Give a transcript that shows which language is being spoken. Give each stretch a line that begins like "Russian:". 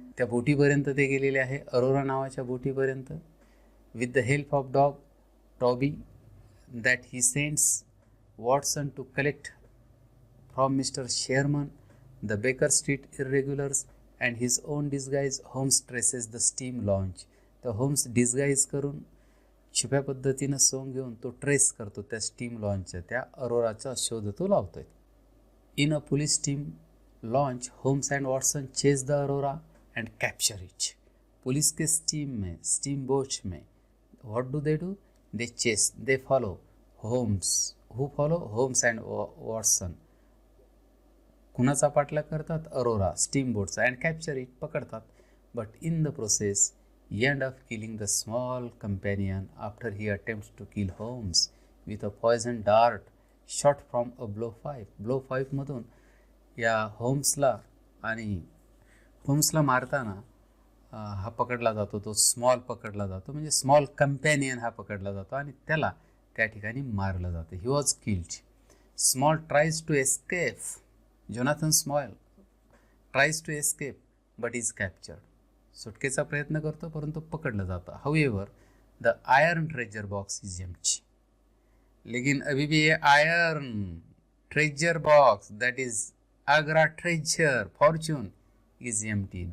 Marathi: त्या बोटीपर्यंत ते गेलेले आहे, अरोरा नावाच्या बोटीपर्यंत.
English: With the help of dog Toby that he sends Watson to collect from Mr. Sherman, the Baker Street irregulars, and his own disguise, Holmes traces the steam launch.
Marathi: तर homes disguise करून छुप्या पद्धतीनं सोंग घेऊन तो ट्रेस करतो त्या steam लॉन्चच्या, त्या अरोराचा शोध तो लावतोय.
English: In a police team launch, Holmes and Watson chase the Aurora and capture it.
Hindi: Police के स्टीम बोट्स में
English: What do? They chase, they follow Holmes. Who follow?
Marathi: Homes and Watson. कुणाचा पाठलाग करतात? Arora steam बोटचा.
English: and capture it,
Marathi: पकडतात.
English: But in the process end up killing the small companion after he attempts to kill Holmes with a poison dart shot from a blow 5.
Marathi: blow 5 मधून या होम्सला मारताना हा पकडला जातो, तो स्मॉल पकडला जातो, म्हणजे स्मॉल कंपॅनियन हा पकडला जातो आणि त्याला त्या ठिकाणी मारलं जातं.
English: He was killed. Small tries to escape. Jonathan Small tries to escape but is captured.
Marathi: सुटकेचा प्रयत्न करतो परंतु पकडलं जातं.
English: However the iron treasure box is empty.
Hindi: लेकिन अभी भी ये
English: Iron treasure box, that is Agra treasure fortune, is empty.